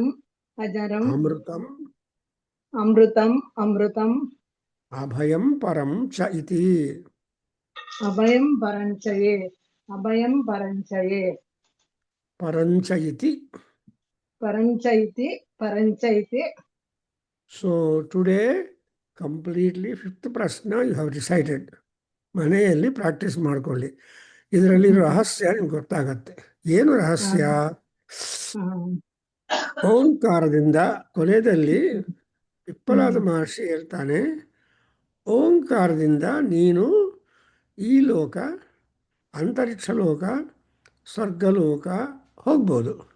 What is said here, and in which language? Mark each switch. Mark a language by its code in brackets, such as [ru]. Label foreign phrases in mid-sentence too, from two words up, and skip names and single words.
[sa] అమృతం अमृतम् అభయం పరం చ ఇతి अभयं परञ्च इति [en] so today completely fifth ಪ್ರಶ್ನ you have decided. [kn] ಮನೆಯಲ್ಲಿ ಪ್ರಾಕ್ಟೀಸ್ ಮಾಡ್ಕೊಳ್ಳಿ. ಇದರಲ್ಲಿ ರಹಸ್ಯ ನಿಮ್ಗೆ ಗೊತ್ತಾಗತ್ತೆ. ಏನು ರಹಸ್ಯ? ಓಂಕಾರದಿಂದ ಕೊನೆಯಲ್ಲಿ ಪಿಪ್ಪಲಾದ ಮಹರ್ಷಿ ಹೇಳ್ತಾನೆ, ಓಂಕಾರದಿಂದ ನೀನು ಈ ಲೋಕ, ಅಂತರಿಕ್ಷ ಲೋಕ, ಸ್ವರ್ಗಲೋಕ ಹೋಗ್ಬೋದು.